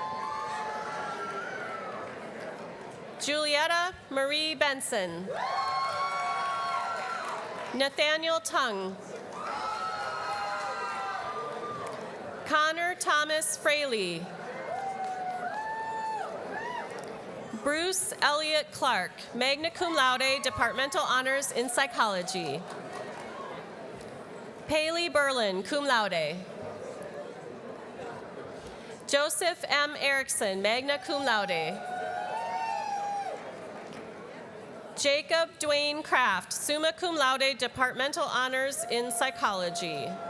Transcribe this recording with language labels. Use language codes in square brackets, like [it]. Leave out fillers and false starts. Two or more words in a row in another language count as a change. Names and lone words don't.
[en] Julietta Marie Benson. Nathaniel Tung. Connor Thomas Fraley. Bruce Elliott Clark, [la] magna cum laude, [en] Departmental Honors in Psychology. Paley Berlin, [la] cum laude. [en] Joseph M. Erickson, [la] magna cum laude. [en] Jacob Dwayne Kraft, [la] summa cum laude, [en] Departmental Honors in Psychology.